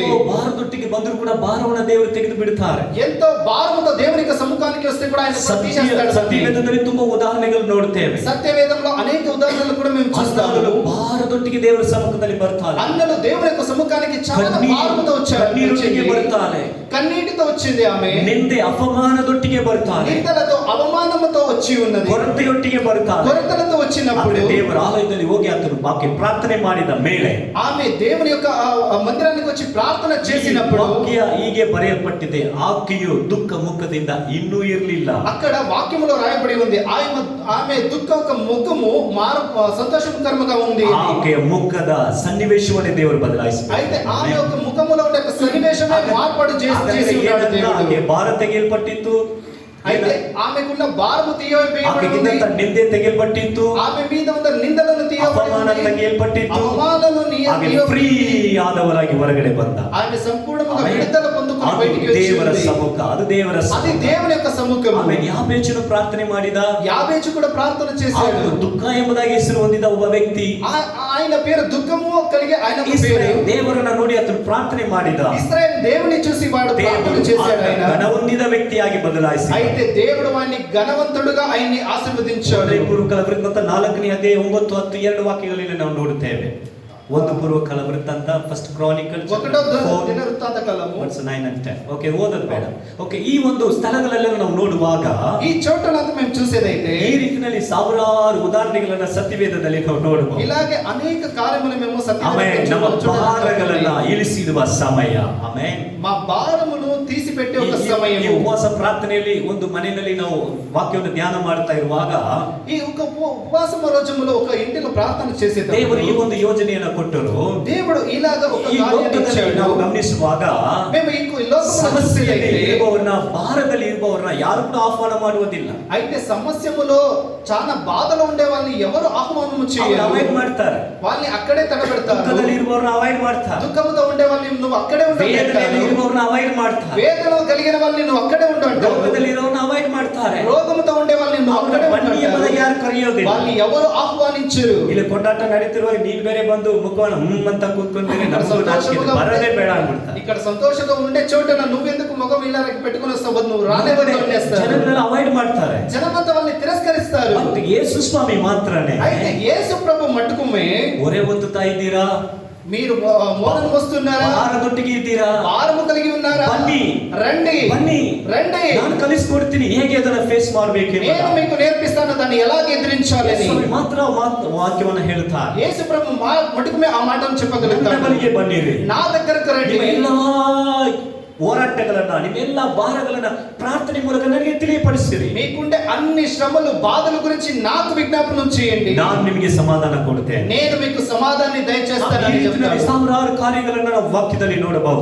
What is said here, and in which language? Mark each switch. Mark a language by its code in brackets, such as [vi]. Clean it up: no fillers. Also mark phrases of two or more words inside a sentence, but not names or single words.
[kn] ಎಷ್ಟೋ ಭಾರದೊಟ್ಟಿಗೆ ಬಂದರೂ ಕೂಡ ಭಾರವನ್ನು ದೇವರು ತೆಗೆದು ಬಿಡುತ್ತಾರೆ. [te] ఎంతో భారముతో దేవుని యొక్క సముఖానికి వస్తే కూడా ఆయన తీసేస్తాడు. [kn] ಸತ್ಯವೇದದಲ್ಲಿ ತುಂಬಾ ಉದಾಹರಣೆಗಳು ನೋಡುತ್ತೇವೆ. [te] సత్యవేదంలో అనేక ఉదాహరణలు కూడా మేము చూస్తాము. [kn] ಭಾರದೊಟ್ಟಿಗೆ ದೇವರ ಸಮ್ಮುಖದಲ್ಲಿ ಬರ್ತಾರೆ. [te] అన్నలు దేవుని యొక్క సముఖానికి చాలా భారముతో వచ్చారు. [kn] ಕಣ್ಣೀರೊಟ್ಟಿಗೆ ಬರ್ತಾರೆ. [te] కన్నీటితో వచ్చింది ఆమె. [kn] ನಿಂದೆ ಅಪಮಾನದೊಟ್ಟಿಗೆ ಬರ್ತಾರೆ. [te] నిందలతో అవమానముతో వచ్చి ఉన్నది. [kn] ಕೊರತೆಯೊಟ್ಟಿಗೆ ಬರ್ತಾರೆ. [te] కొరతలతో వచ్చినప్పుడు [kn] ದೇವರ ಆಲಯದಲ್ಲಿ ಹೋಗಿ ಆತನು ಬಾಕಿ ಪ್ರಾರ್ಥನೆ ಮಾಡಿದ ಮೇಲೆ [te] ఆమె దేవుని యొక్క మందిరానికి వచ్చి ప్రార్థన చేసినప్పుడు [kn] ವಾಕ್ಯ ಹೀಗೆ ಬರೆಯಲ್ಪಟ್ಟಿದೆ, ಆಕೆಯು ದುಃಖ ಮುಖದಿಂದ ಇನ್ನೂ ಇರಲಿಲ್ಲ. [te] అక్కడ వాక్యములో రాయబడి ఉంది, ఆమె దుఃఖ ఒక ముఖము సంతోషకరముగా ఉంది. [kn] ಆಕೆಯ ಮುಖದ ಸನ್ನಿವೇಶವನ್ನೇ ದೇವರು ಬದಲಾಯಿಸಿದ. [te] అయితే ఆమె యొక్క ముఖములో ఉండే ఒక సన్నివేశమే మార్పాటు చేసి ఉన్నాడు దేవుడు. [kn] ಆಕೆ ಭಾರ ತೆಗೆಯಲ್ಪಟ್ಟಿತ್ತು. [te] అయితే ఆమెకున్న భారము తీయబడింది. [kn] ನಿಂದೆ ತೆಗೆಯಲ್ಪಟ್ಟಿತ್ತು. [te] ఆమె మీద ఉన్న నిందలను [kn] ಅಪಮಾನ ತೆಗೆಯಲ್ಪಟ್ಟಿತ್ತು. [te] అవమానలను [kn] ಫ್ರೀ ಆದವರಾಗಿ ಹೊರಗಡೆ ಬಂದ. [te] ఆమె సంపూర్ణంగా విడుదల పొందుకొని బయటికి [kn] ದೇವರ [te] వచ్చింది. [kn] ಸಮ್ಮುಖ, ಅದು ದೇವರ [te] అది [kn] ಸಮ್ಮುಖ. [te] దేవుని యొక్క సముఖము. [kn] ಆಮೇಲೆ ಯಾಬೇಚನು ಪ್ರಾರ್ಥನೆ ಮಾಡಿದ. [te] యాబేచు కూడా ప్రార్థన చేశాడు. [kn] ಅವನು ದುಃಖ ಎಂಬುದಾಗಿ ಹೆಸರು ಹೊಂದಿದ ಒಬ್ಬ ವ್ಯಕ್ತಿ. [te] ఆయన పేరు దుఃఖము కలిగే ఆయన పేరు. [kn] ದೇವರನ್ನ ನೋಡಿ ಆತನು ಪ್ರಾರ್ಥನೆ ಮಾಡಿದ. [te] ఇశ్రాయేల్ దేవుని చూసి వాడు ప్రార్థన చేశాడు. ఆయన [kn] ಘನ ಹೊಂದಿದ ವ್ಯಕ್ತಿಯಾಗಿ ಬದಲಾಯಿಸಿ. [te] అయితే దేవుడు వాడిని ఘనవంతుడుగా ఆయన్ని ఆశీర్వదించాడు. [kn] ಪೂರ್ವಕಾಲ ವೃತ್ತಾಂತ 4ನೇ ಅಧ್ಯಾಯ 9, 10, 2 ವಾಕ್ಯಗಳಲ್ಲಿ ನಾವು ನೋಡುತ್ತೇವೆ. ಒಂದು ಪೂರ್ವಕಾಲ ವೃತ್ತಾಂತ, [en] First Chronicle [te] 1వ దినవృత్తాంత కాలము [en] 9 and 10. [kn] ಓಕೆ, ಓದೋದು ಬೇಡ. ಓಕೆ, ಈ ಒಂದು ಸ್ಥಳಗಳೆಲ್ಲ ನಾವು ನೋಡುವಾಗ [te] ఈ చోటలంతా మేము చూసేదైతే [kn] ಈ ರೀತಿಯಲ್ಲಿ ಸಾವಿರಾರು ಉದಾಹರಣೆಗಳನ್ನ ಸತ್ಯವೇದದಲ್ಲಿ ನಾವು ನೋಡಬಹುದು. [te] ఇలాగే అనేక కార్యములు మేము [kn] ಆಮೆನ್. ನಮ್ಮ ಭಾರಗಳನ್ನ [te] సత్యవేదంలో [kn] ಇಳಿಸಿರುವ ಸಮಯ. ಆಮೆನ್. [te] మా భారమును తీసిపెట్టే ఒక సమయం. [kn] ಈ ಉಪವಾಸ ಪ್ರಾರ್ಥನೆಯಲ್ಲಿ ಒಂದು ಮನೆಯಲ್ಲಿ ನಾವು ವಾಕ್ಯವನ್ನು ಧ್ಯಾನ ಮಾಡ್ತಾ ಇರುವಾಗ [te] ఈ ఒక ఉపవాస రోజుల్లో ఒక ఇంటిలో ప్రార్థన చేసేది [kn] ದೇವರು ಈ ಒಂದು ಯೋಜನೆಯನ್ನು ಕೊಟ್ಟರು. [te] దేవుడు ఇలాగ ఒక [kn] ಈ [te] కార్యాన్ని [kn] ಲೋಕದಲ್ಲಿ [te] ఇచ్చాడు. [kn] ನಾವು ಗಮನಿಸುವಾಗ [te] మేము ఈ లోకములో [kn] ಸಮಸ್ಯೆಯಲ್ಲಿ [te] చూసేదైతే [kn] ಇರುವವರನ್ನ, ಭಾರದಲ್ಲಿ ಇರುವವರನ್ನ ಯಾರು ಕೂಡ ಆಹ್ವಾನ ಮಾಡುವುದಿಲ್ಲ. [te] అయితే సమస్యములో చాలా బాధలో ఉండే వాళ్ళని ఎవరు ఆహ్వానం చేయరు. [kn] ಅವಾಯ್ಡ್ ಮಾಡ್ತಾರೆ. [te] వాళ్ళని అక్కడే తడబెడతారు. [kn] ದುಃಖದಲ್ಲಿ ಇರುವವರನ್ನ ಅವಾಯ್ಡ್ ಮಾಡ್ತಾರೆ. [te] దుఃఖముతో ఉండే వాళ్ళని నువ్వు అక్కడే [kn] ವೇದನೆಯಲ್ಲಿ ಇರುವವರನ್ನ ಅವಾಯ್ಡ್ ಮಾಡ್ತಾರೆ. [te] వేదన కలిగిన వాళ్ళని నువ్వు అక్కడే ఉండంటావు. [kn] ರೋಗದಲ್ಲಿ ಇರುವವರನ್ನ ಅವಾಯ್ಡ್ ಮಾಡ್ತಾರೆ. [te] రోగముతో ఉండే వాళ్ళని నువ్వు అక్కడే [kn] ಬನ್ನಿ ಎಂಬುದಾಗಿ ಯಾರು ಕರೆಯೋದಿಲ್ಲ. [te] వాళ్ళని ఎవరు ఆహ్వానించరు. [kn] ಇಲ್ಲಿ ಕೊಂಡಾಟ ನಡೀತಿರುವಾಗ ನೀನ್ ಬೇರೆ ಬಂದು ಮುಖವನ್ನು ಅಂತ ಕೂತ್ಕೊಂಡ್ರೆ ನಮಗೂ ನಾಚಿಕೆ ಬರದೇ ಬೇಡ ಅಂದ್ಬಿಡ್ತಾರೆ. [te] ఇక్కడ సంతోషంగా ఉండే చోట నువ్వెందుకు ముఖం ఇలా పెట్టుకుని వస్తావు, నువ్వు రాలేవని అనేస్తారు. [kn] ಜನರನ್ನ ಅವಾಯ್ಡ್ ಮಾಡ್ತಾರೆ. [te] జనమంతా వాళ్ళని తిరస్కరిస్తారు. [kn] ಮತ್ತು ಯೇಸು ಸ್ವಾಮಿ ಮಾತ್ರನೇ [te] అయితే యేసు ప్రభు మట్టుకుమే [kn] ಹೊರೆ ಹೊತ್ತುತ್ತಾ ಇದ್ದೀರಾ? [te] మీరు మోలను మోస్తున్నారా? [kn] ಭಾರದೊಟ್ಟಿಗೆ ಇದ್ದೀರಾ? [te] భారము కలిగి ఉన్నారా? [kn] ಬನ್ನಿ [te] రండి [kn] ಬನ್ನಿ, [te] రండి, [kn] ನಾನು ಕಲಿಸ್ಕೊಡ್ತೀನಿ ಹೇಗೆ ಅದನ್ನ ಫೇಸ್ ಮಾಡಬೇಕು. [te] నేను మీకు నేర్పిస్తాను దాన్ని ఎలా ఎదిరించాలని. [kn] ಮಾತ್ರ ವಾಕ್ಯವನ್ನು ಹೇಳ್ತಾರೆ. [te] యేసు ప్రభు మటుకు ఆ మాటను [kn] ನನ್ನ [te] చెప్పగలుగుతాడు. [kn] ಬಳಿಗೆ ಬನ್ನಿರಿ, [te] నా దగ్గరకు రండి. [kn] ನಿಮ್ಮ ಎಲ್ಲಾ ಹೋರಾಟಗಳನ್ನ, ನಿಮ್ಮ ಎಲ್ಲಾ ಭಾರಗಳನ್ನ ಪ್ರಾರ್ಥನೆ ಮೂಲಕ ನನಗೆ ತಿಳಿಯಪಡಿಸಿರಿ. [te] మీకుండే అన్ని శ్రమలు బాధల గురించి నాకు విజ్ఞాపనం చేయండి, [kn] ನಾನು ನಿಮಗೆ ಸಮಾಧಾನ ಕೊಡುತ್ತೇನೆ. [te] నేను మీకు సమాధానాన్ని దయచేస్తానని చెప్తాడు. [kn] ಸಾವಿರಾರು ಕಾರ್ಯಗಳನ್ನು ನಾವು ವಾಕ್ಯದಲ್ಲಿ ನೋಡಬಹುದು.